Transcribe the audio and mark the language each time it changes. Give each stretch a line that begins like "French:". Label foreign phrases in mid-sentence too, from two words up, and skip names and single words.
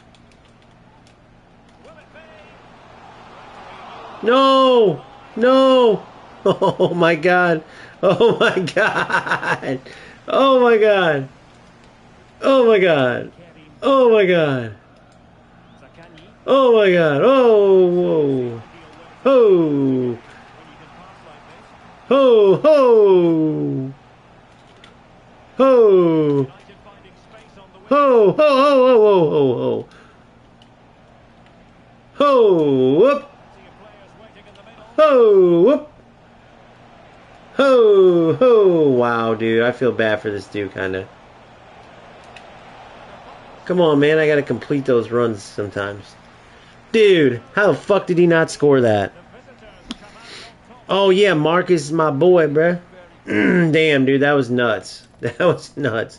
English: No! No! Oh my god. Oh my god. Oh my god. Oh my god. Oh my god. Oh my god. Oh, whoa. Oh. Ho, ho. Ho. Ho, ho, ho, ho, ho, ho, ho. Ho, whoop. Ho, whoop. Ho, ho. Wow, dude. I feel bad for this dude, kind of. Come on, man. I got to complete those runs sometimes. Dude, how the fuck did he not score that? Oh, yeah. Marcus is my boy, bruh. Damn, dude. That was nuts. That was nuts.